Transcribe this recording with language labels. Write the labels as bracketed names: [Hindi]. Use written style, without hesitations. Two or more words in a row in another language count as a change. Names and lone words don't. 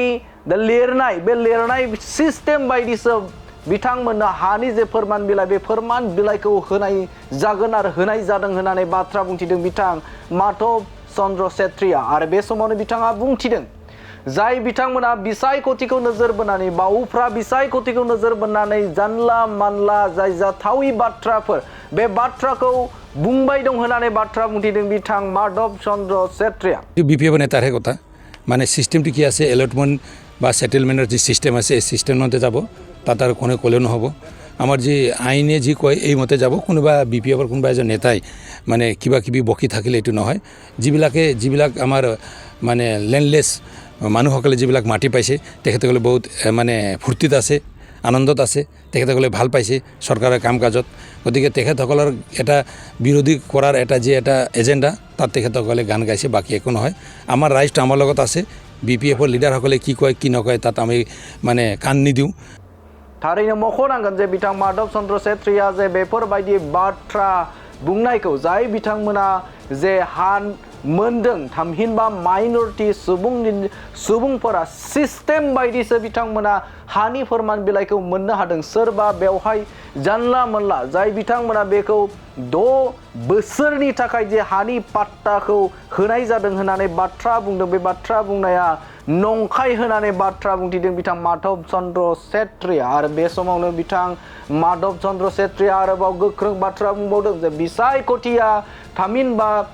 [Bodo] लिरनाय बे लिरनाय सिस्टेम बायदिसो बिथांमोननो हानि जे फोरमान बिलाइ बे फोरमान बिलाइखौ होनाय जागोन आरो होनाय जादों होननानै बाथ्रा बुंथिदों बिथां माधव चन्द्र सेत्रिया आरो बे समावनो बिथाङा बुंथिदों जाय बिथांमोना बिसायख'थिखौ नोजोर बोनानै बा उफ्रा बिसायख'थिखौ नोजोर बोनानै जानला मानला जाय जाथावि बाथ्राफोर बे बाथ्राखौ बुंबाय दं होननानै बाथ्रा बुंथिदों बिथां माधव चन्द्र सेत्रिया [Assamese] বিপিএফ নেতাৰহে কথা মানে সিস্টেমটো কি আছে এলটমেন্ট বা সেটেলমেন্টৰ যে সিস্টেম আছে এই সিস্টেমতে যাব তাত আৰু কোনে ক'লেও নহ'ব আমাৰ যি আইনে যি কয় এই মতে যাব কোনোবা বিপিএফৰ কোনোবা এজন নেতাই মানে কিবা কিবি বকি থাকিলে এইটো নহয় যিবিলাক আমাৰ মানে লেণ্ডলেছ মানুহসকলে যিবিলাক মাটি পাইছে তেখেতসকলে বহুত মানে ফূৰ্তিত আছে আনন্দত আছে তেখেতসকলে ভাল পাইছে চৰকাৰৰ কাম কাজত গতিকে তেখেতসকলৰ এটা বিৰোধী কৰাৰ এটা যে এটা এজেণ্ডা তাত তেখেতসকলে গান গাইছে বাকী একো নহয় আমাৰ ৰাইজটো আমাৰ লগত আছে বিপিএফৰ লিডাৰসকলে কি কয় কি নকয় তাত আমি মানে কাণ নিদিওঁ [Bodo] थारैनो मख'नांगोन जे बिथां माधव चन्द्र सेत्रिया जे बेफोरबायदि बाथ्रा बुंनायखौ जाय बिथांमोना जे हान मोनदों थामहिनबा माइनरिटि सुबुंफोरा सिस्टेम बायदिसो बिथांमोना हानि फोरमान बिलाइखौ मोननो हादों सोरबा बेवहाय जानला मोनला जाय बिथांमोना बेखौ 6 बोसोरनि थाखाय जे हानि पाट्टाखौ होनाय जादों होननानै बाथ्रा बुंदों बे बाथ्रा बुंनाया नंखाय होनानै बाथ्रा बुंथिदों बिथां माधव चन्द्र सेत्रिया आरो बे समावनो बिथां माधव चन्द्र सेत्रिया आरोबाव गोख्रों बाथ्रा बुंबावदों जे बिसायख'थिया थामहिनबा